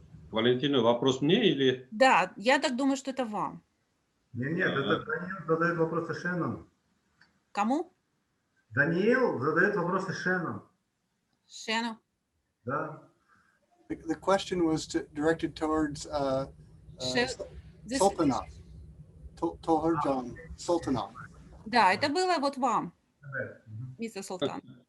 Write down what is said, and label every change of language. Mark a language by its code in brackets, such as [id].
[ru] Валентина, вопрос мне или? Да, я так думаю, что это вам. Нет, это Даниил задает вопросы Шеннон. Кому? Даниил задает вопросы Шеннон. [en] Shannon? [ru] Да. [en] The question was directed towards Sultanov. Tohirjon Sultanov. [ru] Да, это было вот вам, мистер Султан.